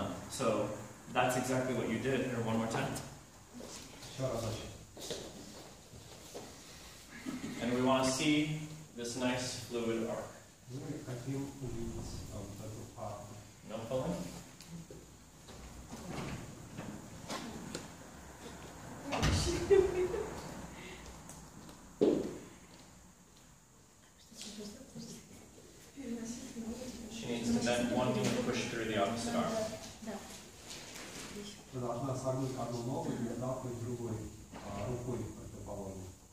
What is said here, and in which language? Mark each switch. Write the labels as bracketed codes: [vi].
[en] So that's exactly what you did. Here, one more time. [ru] Еще разочек. [en] And we want to see this nice fluid arc. [ru] Мы хотим увидеть вот эту арку. [en] No pulling? She needs to bend one knee and push through the opposite arm. [ru] Ты должна согнуть одну ногу и отталкивать другой рукой противоположной.